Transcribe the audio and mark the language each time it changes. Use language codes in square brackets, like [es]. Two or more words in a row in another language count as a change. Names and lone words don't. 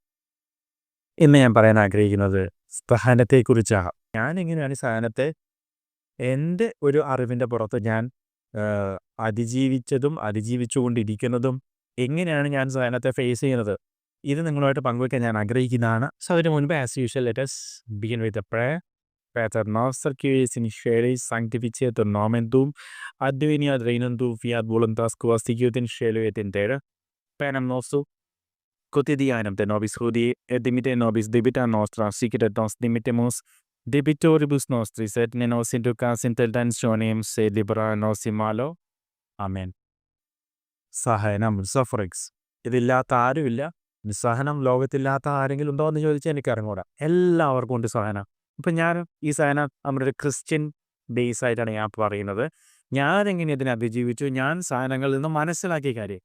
[ml] ഇന്ന് ഞാൻ പറയാൻ ആഗ്രഹിക്കുന്നത് സഹനത്തെക്കുറിച്ചാണ്. ഞാൻ എങ്ങനെയാണ് ഈ സഹനത്തെ എൻ്റെ ഒരു അറിവിൻ്റെ പുറത്ത് ഞാൻ അതിജീവിച്ചതും അതിജീവിച്ചുകൊണ്ടിരിക്കുന്നതും എങ്ങനെയാണ് ഞാൻ സഹനത്തെ ഫേസ് ചെയ്യുന്നത്, ഇത് നിങ്ങളുമായിട്ട് പങ്കുവയ്ക്കാൻ ഞാൻ ആഗ്രഹിക്കുന്നതാണ്. [en] സോ [ml] അതിന് മുൻപ് [en] as usual let us begin with a prayer. [la] Pater noster qui es in celis, sanctificetur nomen tuum, adveniat regnum tuum, fiat voluntas tua sicut in cielo et in terra. Panem nostrum quotidianum de nobis hodie, et dimitte nobis debita nostra, sicut et nos dimittemus debitoribus nostris, et ne nos inducas in tentationem, sed libera nos in malo. [ml] ആമേൻ. സഹനം, സഫറിങ്സ്, ഇതില്ലാത്ത ആരുമില്ല. സഹനം ലോകത്തില്ലാത്ത ആരെങ്കിലും ഉണ്ടോ എന്ന് ചോദിച്ചാൽ എനിക്ക് അറിഞ്ഞൂടാ. എല്ലാവർക്കും ഉണ്ട് സഹനം. ഇപ്പം ഞാൻ ഈ സഹനം നമ്മുടെ ഒരു [en] Christian base [ml] ആയിട്ടാണ് ഞാൻ പറയുന്നത്. ഞാനെങ്ങനെ ഇതിനെ അതിജീവിച്ചു, ഞാൻ സഹനങ്ങളിൽ നിന്ന് മനസ്സിലാക്കിയ കാര്യം.